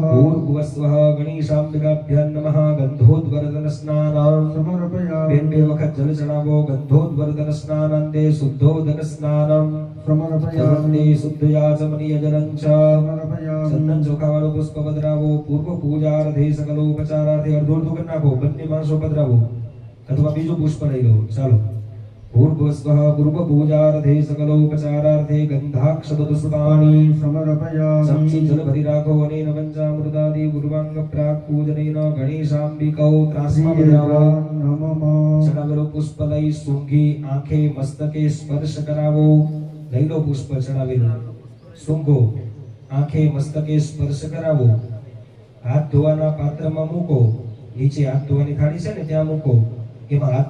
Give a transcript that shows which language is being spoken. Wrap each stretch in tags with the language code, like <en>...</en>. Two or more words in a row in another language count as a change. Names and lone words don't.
<sa>पूर्वस्वः गणेशाम्बिकाभ्यां नमः गन्धोद्वर्धनस्नानं समर्पयामि</sa> <gu>બેંબે વખત જળ ચઢાવો</gu> <sa>गन्धोद्वर्धनस्नानंदे शुद्धोदकस्नानं समर्पयामि शुद्धयाचमनीय जलंच समर्पयामि</sa> <gu>ચંદન ચોખાવાળો પુષ્પ પધરાવો</gu> <sa>पूर्व पूजार्थे सकलोपचारार्थे अर्धोर्धो</sa> <gu>કરી નાખો બંને માણસો પધરાવો અથવા બીજું પુષ્પ લઈ લો ચાલો</gu> <sa>पूर्वस्वः पूर्वपूजार्थे सकलोपचारार्थे गन्धाक्षतपुष्पाणि समर्पयामि</sa> <gu>ચમચી જળ ભરી રાખો</gu> <sa>अनेन पञ्चामृतादि पूर्वांग प्राक् पूजनेन गणेशाम्बिकौ</sa> <gu>ત્રાસમા બજાવો</gu> <sa>नमः</sa> <gu>ચઢાવેલો પુષ્પ લઈ સૂંઘી આંખે મસ્તકે સ્પર્શ કરાવો લઈ લો પુષ્પ ચઢાવેલો સૂંઘો આંખે મસ્તકે સ્પર્શ કરાવો હાથ ધોવાના પાત્રમા મૂકો નીચે હાથ ધોવાની थाળી છે ને ત્યાં મૂકો એમાં હાથ</gu>